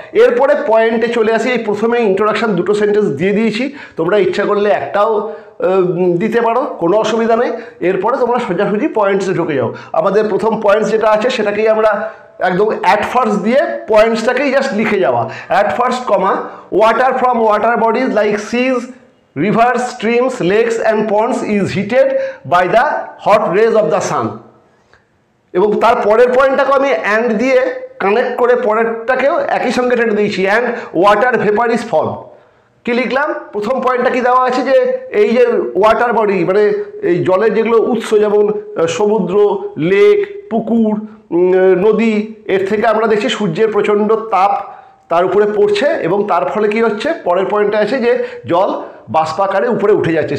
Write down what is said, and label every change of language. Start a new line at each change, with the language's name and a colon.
Bangla: এরপরে পয়েন্টে চলে আসি। এই প্রথমে ইন্ট্রোডাকশন দুটো সেন্টেন্স দিয়ে দিয়েছি, তোমরা ইচ্ছা করলে একটাও দিতে পারো, কোনো অসুবিধা নেই। এরপরে তোমরা সোজাসুজি পয়েন্টসে ঢুকে যাও। আমাদের প্রথম পয়েন্টস যেটা আছে সেটাকেই আমরা একদম অ্যাট ফার্স্ট দিয়ে পয়েন্টসটাকেই জাস্ট লিখে যাওয়া।
English: At first comma, water from water bodies like seas, rivers, streams, lakes and ponds is heated by the hot rays of the sun।
Bangla: এবং তার পরের পয়েন্টটাকে আমি অ্যান্ড দিয়ে কানেক্ট করে পরেরটাকেও একই সঙ্গে টেনে দিয়েছি,
English: And water vapour is form.
Bangla: কি লিখলাম? প্রথম পয়েন্টটা কি দেওয়া আছে যে এই যে ওয়াটার বডি মানে এই জলের যেগুলো উৎস, যেমন সমুদ্র, লেক, পুকুর, নদী, এর থেকে আমরা দেখছি সূর্যের প্রচণ্ড তাপ তার উপরে পড়ছে এবং তার ফলে কি হচ্ছে, পরের পয়েন্টে আছে যে জল বাষ্পাকারে উপরে উঠে যাচ্ছে।